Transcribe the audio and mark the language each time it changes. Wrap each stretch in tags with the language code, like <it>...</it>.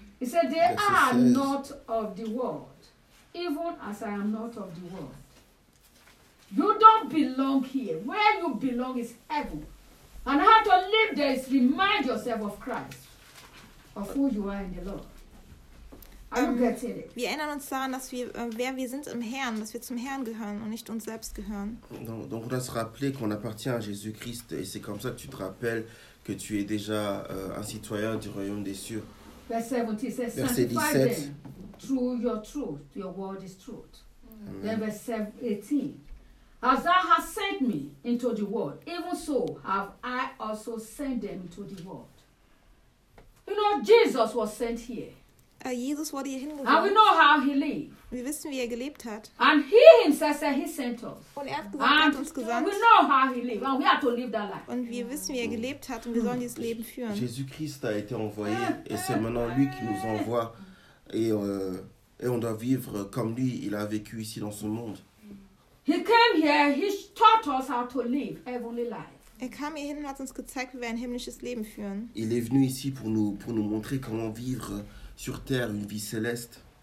<en>He said, they are not of the world, even as I am not of the world. You don't belong here. Where you belong is heaven. And how to live there is remind yourself of Christ. Of who you are in the Lord. Are you getting it?</en> <de>Wir erinnern uns daran, dass wir wer wir sind im Herrn, dass wir zum Herrn gehören und nicht uns selbst gehören.</de> <fr>Donc on doit se rappeler qu'on appartient à Jésus-Christ et c'est comme ça que tu te rappelles que tu es déjà un citoyen du royaume des cieux. Verset 17.</fr> <en>Through your truth, your word is truth. Then verse 18. As thou hast sent me into the world, even so have I also sent them into the world. You know, Jesus was sent here.</en> <de>Jesus wurde hier hingesandt.</de> <en>And we know how he lived.</en> <de>Wir wissen, wie gelebt hat.</de> <en>And he himself said he sent us.</en> <de>Und hat uns gesandt.</de> <en>We know how he lived. And we have to live that life.</en> <de>Und wir wissen, wie gelebt hat, und wir sollen dieses Leben führen.</de> <fr>Jésus-Christ a été envoyé, et c'est maintenant lui qui nous envoie, et on doit vivre comme lui. Il a vécu ici dans ce monde.</fr> <en>He came here. He taught us how to live heavenly life.</en> <de>Er kam hierhin und hat uns gezeigt, wie wir ein himmlisches Leben führen.</de> <fr>Il est venu ici pour nous montrer comment vivre sur terre une vie céleste.</fr>